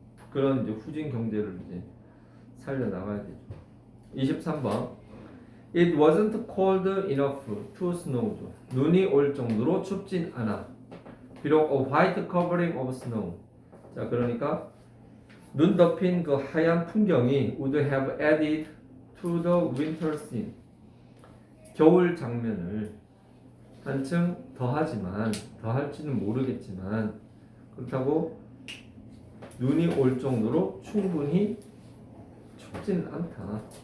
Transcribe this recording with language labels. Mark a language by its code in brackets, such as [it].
[ko] 그런 이제 후진 경제를 이제 살려 나가야 되죠. 23번. [en] It wasn't cold enough to snow. [ko] 눈이 올 정도로 춥진 않아. [en] 비록 a white covering of snow. 자, 그러니까 눈 덮인 그 하얀 풍경이 would have added to the winter scene. [ko] 겨울 장면을 한층 더할지는 모르겠지만 그렇다고 눈이 올 정도로 충분히 춥진 않다.